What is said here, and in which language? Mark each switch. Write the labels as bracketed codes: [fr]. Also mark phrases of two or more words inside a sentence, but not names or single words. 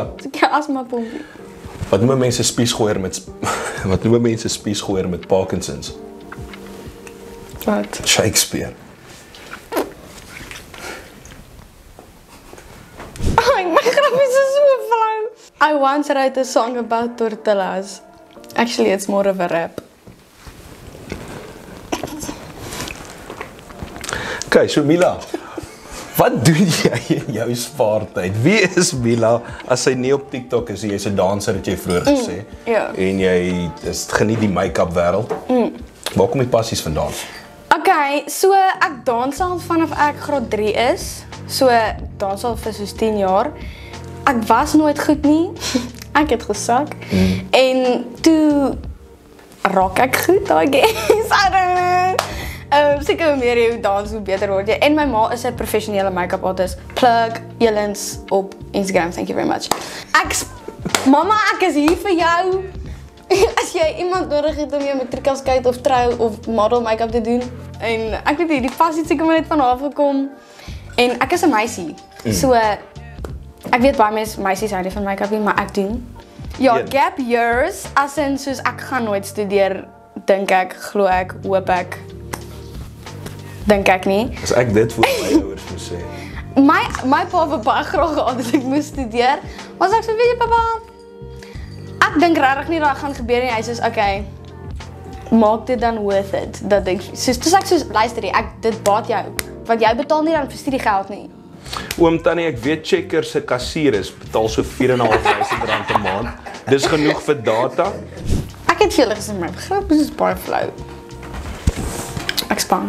[af] Ek asma pompie. wat noem mense spiesgooier met Parkinsons? Wat? Shakespeare. My grap is so flauw. [en] I once wrote a song about tortillas. Actually, it's more of a rap. [af] Okay, so Mila, wat doen jy in jou spaartyd? Wie is Mila as sy nie op TikTok is? Jy's 'n danser, het jy vroeër gesê. ja. En jy geniet die make-up wêreld. Waar kom die passies vandaan? Okay, so ek dans al vanaf ek graad 3 is. So dans al vir soos 10 jaar. Ek was nooit goed nie. Ek het gesak. En toe raak ek goed, [en] I guess. I don't know. [af] Seker hoe meer jy dans, hoe beter word jy. En my ma is 'n professionele [en] make-up artist. [af] Plug Jelens op Instagram, [en] thank you very much. [af] Mama, ek is hier vir jou. As jy iemand nodig het om jou matriekafskeid of trou of model make-up te doen. En ek weet nie, die passie het seker maar net van haar gekom. En ek is 'n meisie. So ek weet baie meisies hou nie van make-up nie, maar ek doen. Ja, [en] gap years, [af] as in soos ek gaan nooit studeer, dink ek, glo ek, hoop ek. Dink ek nie. As ek dit voor my ouers moet sê. My pa wou baie graag gehad dat ek moes studeer. Maar ek sê, weet jy papa, ek dink regtig nie dat gaan gebeur nie. Hy sê, okay, maak dit dan [en] worth it. [af] Dat ek soos luister jy, dit baat jou. Want jy betaal nie dan vir studiegeld nie. Oom Tannie, ek weet Checkers se kassiers betaal so R4.500 'n maand. Dis genoeg vir data. Ek het vir julle gesê, my begrip is baie flou. Ek span.